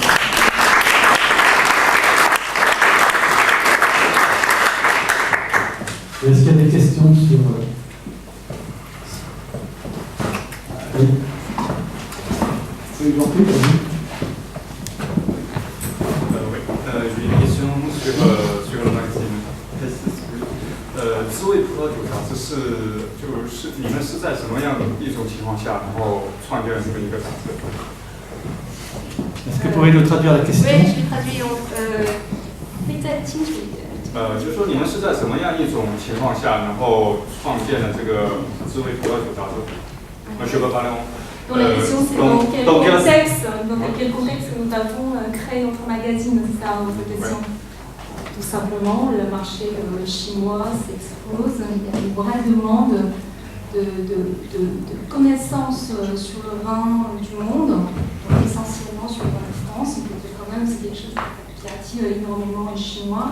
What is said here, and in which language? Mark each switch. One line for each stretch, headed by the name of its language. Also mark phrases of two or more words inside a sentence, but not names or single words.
French: Est-ce qu'il y a des questions sur... Oui. Oui, Jean-Pierre, vas-y. J'ai une question sur le magazine Tasting Spirit。
Chinese: 滋味葡萄酒杂志就是你们是在什么样的一种情况下，然后创建了这么一个杂志？
French: Est-ce que vous pouvez nous traduire la question? Oui, je vais traduire.
Chinese: 可以再清楚一点。就是说你们是在什么样一种情况下，然后创建了这个滋味葡萄酒杂志？
French: Monsieur Babalon. Donc la question c'est dans quel contexte nous avons créé notre magazine, c'est ça votre question? Tout simplement, le marché chinois s'explose, il y a une vraie demande de connaissances sur le vin du monde, donc essentiellement sur le vin de France, mais quand même c'est quelque chose qui attire énormément les Chinois.